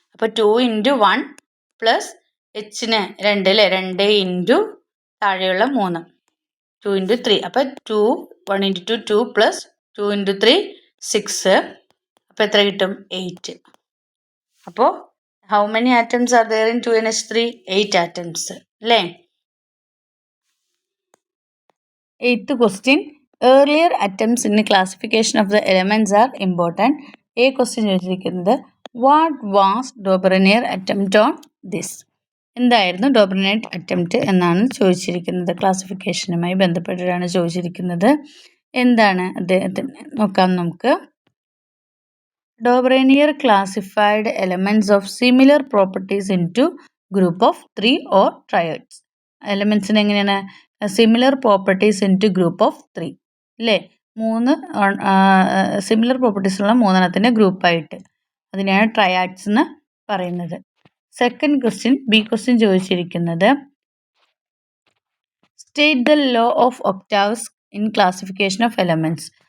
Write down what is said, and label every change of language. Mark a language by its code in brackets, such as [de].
[ml] അപ്പോൾ 2 into 1 plus Hന് 2 അല്ലേ, 2 into താഴെയുള്ള 3, 2 ഇൻറ്റു 3. അപ്പോൾ 1 ഇൻറ്റു 2 2 പ്ലസ് 2 ഇൻറ്റു 3 6. അപ്പോൾ എത്ര കിട്ടും, 8. അപ്പോൾ [en] How many atoms are there in 2NH3? [ml] 8 atoms അല്ലേ. [en] 8th question, earlier attempts in the classification of the elements are important. [ml] A question ചോദിച്ചിരിക്കുന്നത്, [en] what was Dobrunner attempt on this? [ml] എന്തായിരുന്നു ഡോബ്രനർ attempt എന്നാണ് ചോദിച്ചിരിക്കുന്നത്. ക്ലാസിഫിക്കേഷനുമായി ബന്ധപ്പെട്ടിട്ടാണ് ചോദിച്ചിരിക്കുന്നത്. എന്താണ് അദ്ദേഹത്തിന് നോക്കാം നമുക്ക്. [en] Dobrunner classified elements of similar properties into group of 3 or triads. [ml] എലമെൻസിന് എങ്ങനെയാണ്, [en] similar properties into group of 3 [ml] അല്ലേ. 3 സിമിലർ പ്രോപ്പർട്ടീസ് ഉള്ള 3 ഗ്രൂപ്പായിട്ട്, അതിനെയാണ് ട്രയാഡ്സ് എന്ന് പറയുന്നത്. സെക്കൻഡ് ക്വസ്റ്റ്യൻ, ബി ക്വസ്റ്റ്യൻ ചോദിച്ചിരിക്കുന്നത്, [en] State the law of octaves in classification of elements.